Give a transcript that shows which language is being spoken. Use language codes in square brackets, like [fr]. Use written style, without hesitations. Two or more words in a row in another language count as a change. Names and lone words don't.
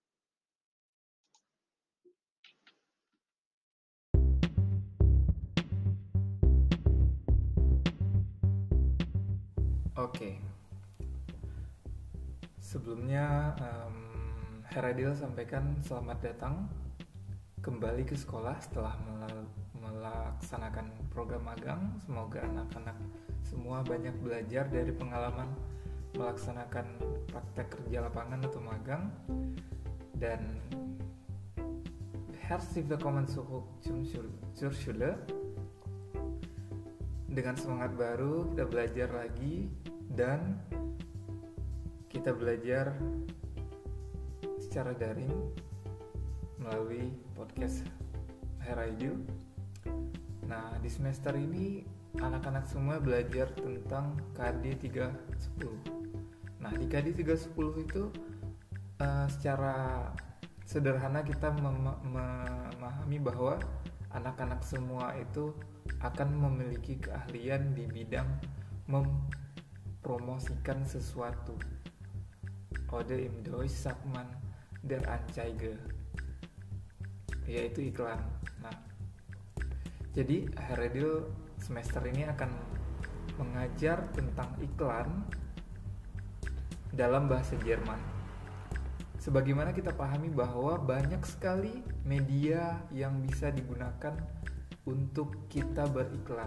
[id] Oke, sebelumnya Heradil sampaikan selamat datang kembali ke sekolah setelah melaksanakan program magang. Semoga anak-anak semua banyak belajar dari pengalaman melaksanakan praktek kerja lapangan atau magang. [de] Dan herzlich willkommen zurück zur Schule. [id] Dengan semangat baru kita belajar lagi dan kita belajar secara daring melalui podcast Heraidil. Nah, di semester ini anak-anak semua belajar tentang KD 310. Nah, di KD 310 itu secara sederhana kita memahami bahwa anak-anak semua itu akan memiliki keahlian di bidang mempromosikan sesuatu. [de] Oder im Deutsch sagt man der Anzeige, [id] yaitu iklan. Nah, jadi Heredil semester ini akan mengajar tentang iklan dalam bahasa Jerman. Sebagaimana kita pahami bahwa banyak sekali media yang bisa digunakan untuk kita beriklan.